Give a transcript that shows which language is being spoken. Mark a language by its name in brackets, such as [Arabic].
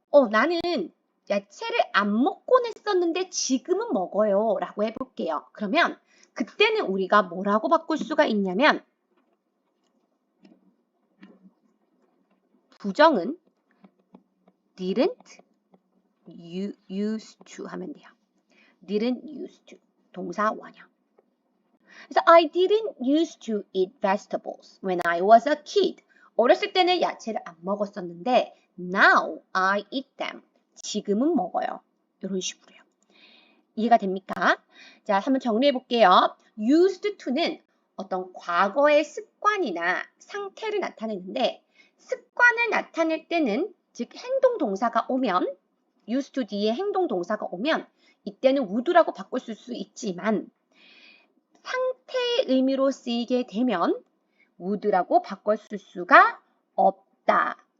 [Korean] 나는 야채를 안 먹곤 했었는데 지금은 먹어요. 라고 해볼게요. 그러면 그때는 우리가 뭐라고 바꿀 수가 있냐면, 부정은 didn't used to 하면 돼요. didn't used to. 동사 원형. [English] 그래서 I didn't used to eat vegetables when I was a kid. [Korean] 어렸을 때는 야채를 안 먹었었는데 [English] now I eat them. [Korean] 지금은 먹어요. 이런 식으로요. 이해가 됩니까? 자, 한번 정리해 볼게요. used to는 어떤 과거의 습관이나 상태를 나타내는데 습관을 나타낼 때는 즉 행동 동사가 오면 used to 뒤에 행동 동사가 오면 이때는 would라고 바꿀 수 있지만 상태의 의미로 쓰이게 되면 would라고 바꿀 수가 없다.